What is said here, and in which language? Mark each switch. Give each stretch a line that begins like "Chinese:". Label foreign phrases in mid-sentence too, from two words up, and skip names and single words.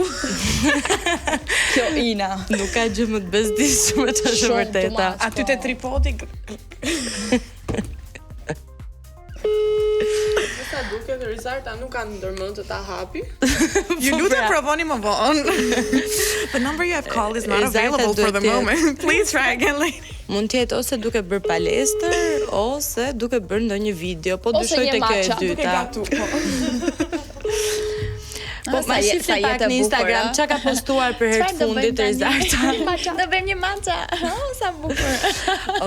Albanian: Kjo Ina. Nuk ka gjë më të bezdishme që është vërteta. Aty te tripodi. Sa duket Rizarta nuk kanë ndërmend të ta hapi. Ju lutem provoni më vonë.
English: The number you have called is not available for the moment. Please try again later.
Albanian: Mund të jetë ose duke bërë palestër ose duke bërë ndonjë video, po dyshoj te kjo e dyta. Po ma shifni pak në Instagram çka ka postuar për herë të fundit Rizarta. Do bëjmë një mança. Sa bukur.